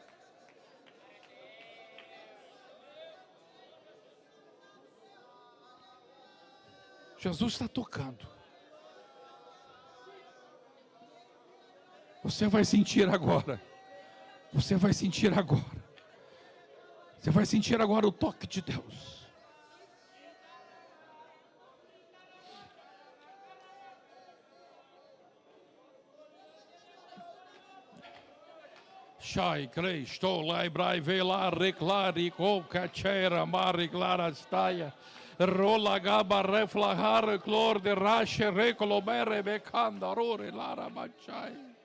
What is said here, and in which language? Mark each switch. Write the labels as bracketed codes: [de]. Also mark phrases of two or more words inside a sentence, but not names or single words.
[pt] Jesus está tocando. Você vai sentir agora. Você vai sentir agora. Você vai sentir agora o toque de Deus. Shai, Cristo, Laibrai, Vela, Reclari, Cocachera, Mariclara, Staia, Rola, Gaba, Reflahar, Clor, de Rache, Recolomere, Becanda, Rore, Lara, Machai.